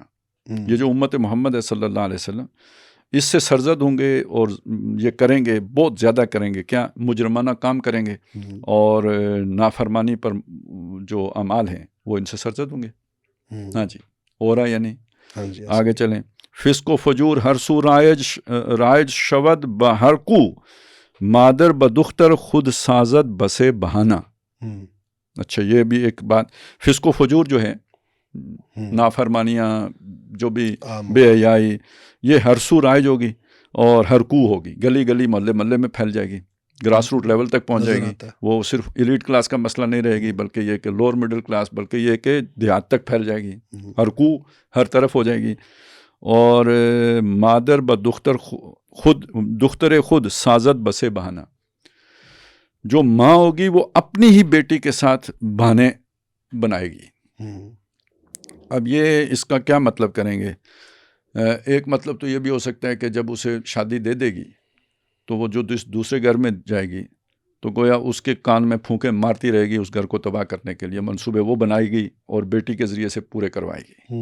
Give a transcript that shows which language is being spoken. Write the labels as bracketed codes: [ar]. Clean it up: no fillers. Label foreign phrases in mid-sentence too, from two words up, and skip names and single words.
[ur] یہ جو امت محمد ہے [ar] صلی اللہ علیہ وسلم, [ur] اس سے سرزد ہوں گے اور یہ کریں گے, بہت زیادہ کریں گے, کیا مجرمانہ کام کریں گے, اور نافرمانی پر جو اعمال ہیں وہ ان سے سرزد ہوں گے. ہاں جی, ہو رہا یا نہیں؟ آگے چلیں. [fa] فسق و فجور ہر سو رائج شود بہر کو مادر بدختر خود سازد بسے بہانہ. [ur] اچھا یہ بھی ایک بات, فسق و فجور جو ہے, نافرمانیاں جو بھی بے حیائی, یہ ہر سو رائج ہوگی اور ہر کو ہوگی, گلی گلی محلے محلے میں پھیل جائے گی, [en] grass root level [ur] تک پہنچ جائے گی. وہ صرف [en] elite class [ur] کا مسئلہ نہیں رہے گی, بلکہ یہ کہ [en] lower middle class, [ur] بلکہ یہ کہ دیہات تک پھیل جائے گی. ہر کو ہر طرف ہو جائے گی. اور [fa] مادر بدختر دختر خود سازد بسے بہانہ, [ur] جو ماں ہوگی وہ اپنی ہی بیٹی کے ساتھ بہانے بنائے گی. اب یہ اس کا کیا مطلب کریں گے؟ ایک مطلب تو یہ بھی ہو سکتا ہے کہ جب اسے شادی دے دے گی تو وہ جو دوسرے گھر میں جائے گی تو گویا اس کے کان میں پھونکے مارتی رہے گی, اس گھر کو تباہ کرنے کے لیے منصوبے وہ بنائے گی اور بیٹی کے ذریعے سے پورے کروائے گی.